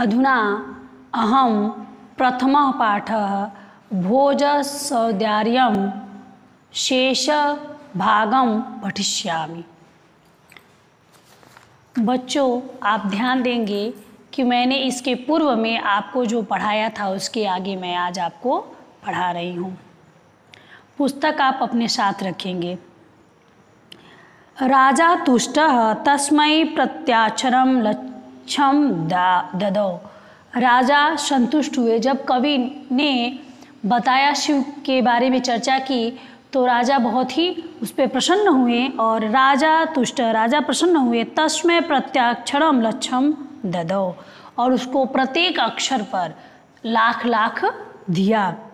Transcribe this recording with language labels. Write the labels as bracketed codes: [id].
[sa] अधुना अहं प्रथमः पाठः भोजसौदार्यं शेषभागं पठिष्यामि। [hi] बच्चों, आप ध्यान देंगे कि मैंने इसके पूर्व में आपको जो पढ़ाया था उसके आगे मैं आज आपको पढ़ा रही हूँ। पुस्तक आप अपने साथ रखेंगे। [sa] राजा तुष्टः तस्मै प्रत्याक्षरं लक्ष्यं ददौ। [hi] राजा संतुष्ट हुए। जब कवि ने बताया शिव के बारे में चर्चा की तो राजा बहुत ही उस पर प्रसन्न हुए और राजा प्रसन्न हुए। [sa] तस्मै प्रत्याक्षरं लक्ष्यं ददौ, [hi] और उसको प्रत्येक अक्षर पर लाख लाख दिया।